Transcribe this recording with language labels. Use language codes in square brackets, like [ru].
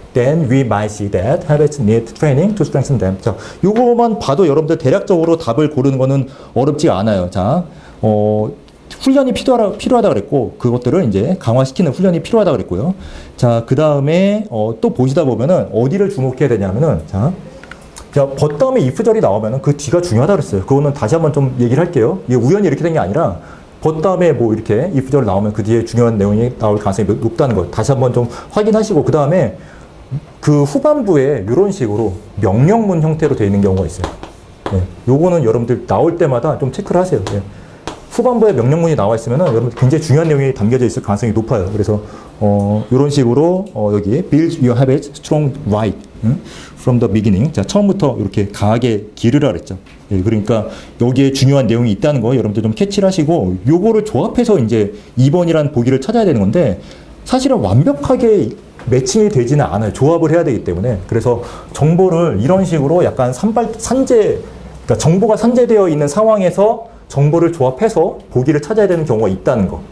[en] Then we might see that habits need training to strengthen them. [ko] 자, 요거만 봐도 여러분들 대략적으로 답을 고르는 거는 어렵지 않아요. 자, 훈련이 필요하다 그랬고, 그것들을 이제 강화시키는 훈련이 필요하다 그랬고요. 자, 그 다음에 또 보시다 보면은 어디를 주목해야 되냐면은, 자, but 다음에 if절이 나오면은 그 뒤가 중요하다 그랬어요. 그거는 다시 한번 좀 얘기를 할게요. 이게 우연히 이렇게 된 게 아니라, but 다음에 뭐 이렇게 if절 나오면 그 뒤에 중요한 내용이 나올 가능성이 높다는 거 다시 한번 좀 확인하시고, 그 다음에 그 후반부에 이런 식으로 명령문 형태로 되어 있는 경우가 있어요. 네, 요거는 여러분들 나올 때마다 좀 체크를 하세요. 네. 후반부에 명령문이 나와 있으면은 여러분들 굉장히 중요한 내용이 담겨져 있을 가능성이 높아요. 그래서 이런 식으로 여기 [en] build your habits strong right from the beginning. [ko] 자, 처음부터 이렇게 강하게 기르라 그랬죠. 예, 그러니까 여기에 중요한 내용이 있다는 거 여러분들 좀 캐치를 하시고, 요거를 조합해서 이제 2번이라는 보기를 찾아야 되는 건데, 사실은 완벽하게 매칭이 되지는 않아요. 조합을 해야 되기 때문에. 그래서 정보를 이런 식으로 약간 그러니까 정보가 산재되어 있는 상황에서 정보를 조합해서 보기를 찾아야 되는 경우가 있다는 거.